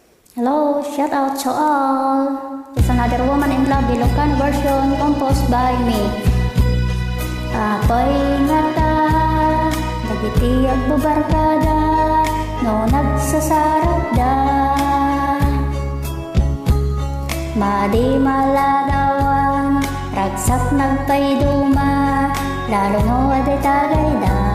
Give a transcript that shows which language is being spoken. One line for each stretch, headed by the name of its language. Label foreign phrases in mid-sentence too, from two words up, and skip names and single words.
English: Hello, shout out to all. It's another Woman in Love, Ilocano version composed by me.
Iloko: Apay nga ta, dagiti agbabarkada, no nagsasarap da. Madi maladawan, ragsak nagpayduma, lalo no aday tagay da.